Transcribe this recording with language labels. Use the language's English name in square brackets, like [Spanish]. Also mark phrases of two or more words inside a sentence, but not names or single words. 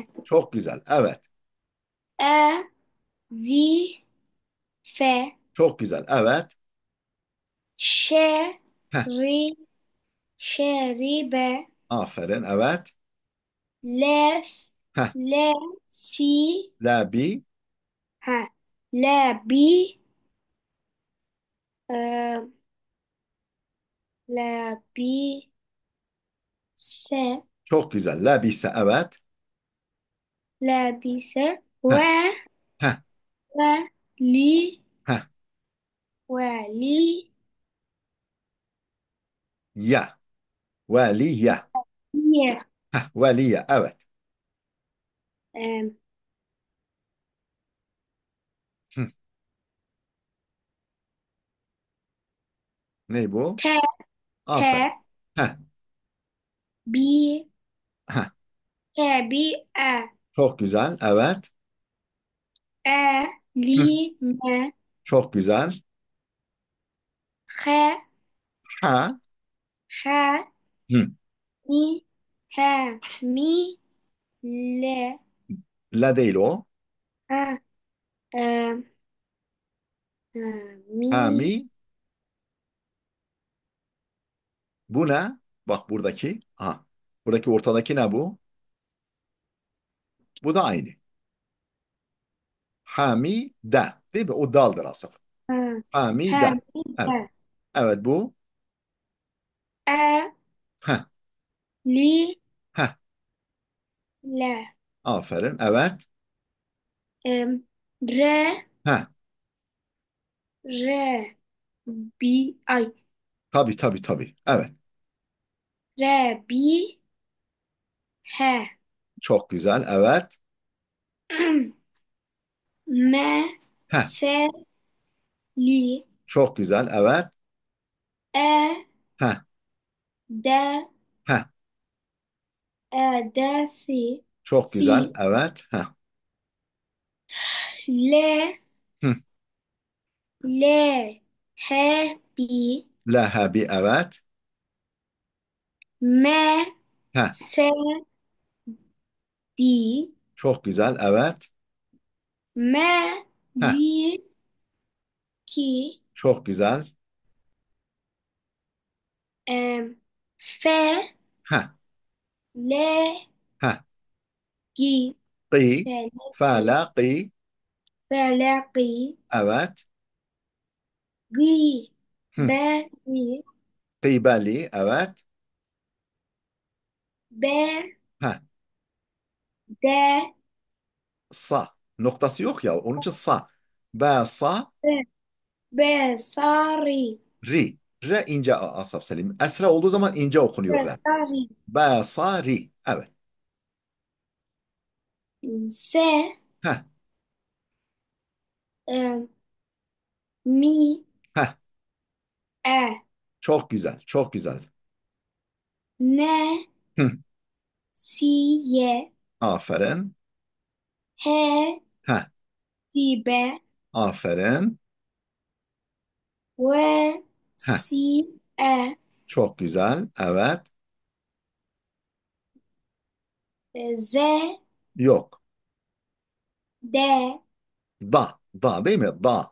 [Turkish] Çok güzel. Evet. e, zi, fe, Çok güzel. Evet. şe, Heh, ri, şeribe, aferin. Evet. les, Heh, le, si, labi. ha, le, bi, e, le, bi, se, Çok güzel. Labise. Evet. lebise, Heh, heh, ve, li, heh. ve, li, Ya. Veliye. ye, Heh, veliye. Evet. e, Hı, ne bu? te, te, Aferin. Heh, bi, heh. te, bi, Çok güzel. Evet. Hı, li, me, çok güzel. he, Ha. ha, Hı. mi, he, mi, le, La değil o. ha, e, Ha mi, mi. Bu ne? Bak buradaki. Ha. Buradaki ortadaki ne bu? Bu da aynı. Ha mi da. Değil mi? O daldır asıl. ha, Ha mi ha, da. mi, Evet. he, Evet bu. e, Ha. li, Ha. le, Aferin. Evet. re, Ha. re, bi, ay, Tabii tabii tabii. Evet. re, bi, he, Çok güzel. Evet. me, Ha. se, li, Çok güzel. Evet. e, Ha. de, Ha. de, si, Çok güzel. si, Evet. Ha. le, Hı. le, he, bi, Lehebi. Evet. me, Ha. se, di, Çok güzel. Evet. me, Ha. li, ki, Çok güzel. fe, Ha. le, Ha. gi, Qi. fe, le, gi, Fala qi. fe, le, gi, Evet. gi, Hı. be, gi, Qibali. Evet. be, Ha. de, Sa. Noktası yok ya. Onun için sa. Ba sa. be, be, sari, Ri. Re ince asaf selim. Esra olduğu zaman ince okunuyor be, re. sari, Ba sa ri. Evet. se, Heh. em, mi, Heh. e, Çok güzel. Çok güzel. ne, Hı. si, ye, Aferin. he, Heh. si, be, Aferin. ve, Heh. si, e, Çok güzel. Evet. ze, Yok. de, Da. Da değil mi? Da.